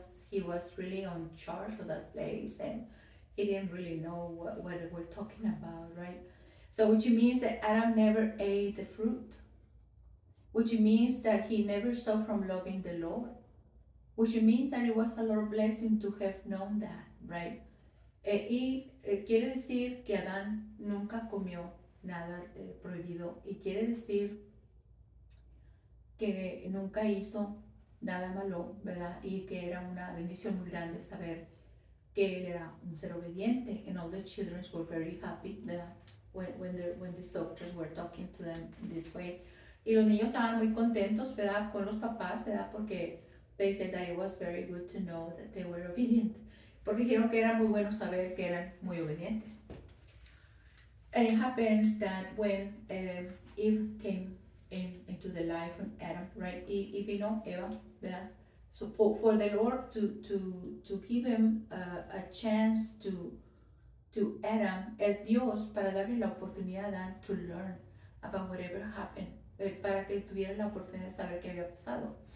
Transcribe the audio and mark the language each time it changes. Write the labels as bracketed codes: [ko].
[en] He was really on charge of that place, and he didn't really know what we're talking about, right? So which means that Adam never ate the fruit, which means that he never stopped from loving the Lord, which means that it was a Lord blessing to have known that, right? [es] Quiere decir que Adán nunca comió nada prohibido, y quiere decir que nunca hizo nada malo, ¿verdad? Y que era una bendición muy grande saber que él era un ser obediente, [en] and all the children were very happy, [es] ¿verdad? [en] When these doctors were talking to them in this way. [es] Y los niños estaban muy contentos, ¿verdad? Con los papás, ¿verdad? Porque [en] they said that it was very good to know that they were obedient. [es] porque dijeron que era muy bueno saber que eran muy obedientes. [en] And it happens that when Eve came into the life of Adam, right? [es] Y vino Eva, ¿verdad? [en] So for the Lord to give him a chance to Adam, [es] el Dios, para darle la oportunidad a Adam [en] to learn about whatever happened, [es] para que tuviera la oportunidad de saber qué había pasado.